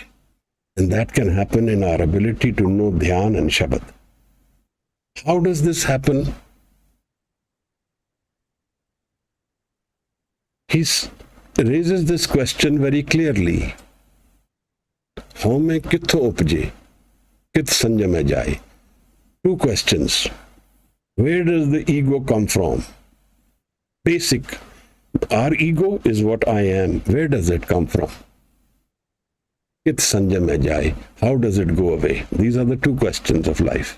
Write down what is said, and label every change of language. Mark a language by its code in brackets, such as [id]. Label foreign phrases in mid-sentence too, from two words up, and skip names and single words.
[en] And that can happen in our ability to know dhyan and shabad. How does this happen? He raises this question very clearly. [pa] ਹੋਮ ਕਿਥੋ ਉਪਜੇ, ਕਿਤ ਸੰਜਮ ਮੇਂ ਜਾਏ. [en] Two questions. Where does the ego come from? Basic. Our ego is what I am. Where does it come from? [pa] ਕਿਤ ਸੰਜਮ ਮੇਂ ਜਾਏ. [en] How does it go away? These are the two questions of life.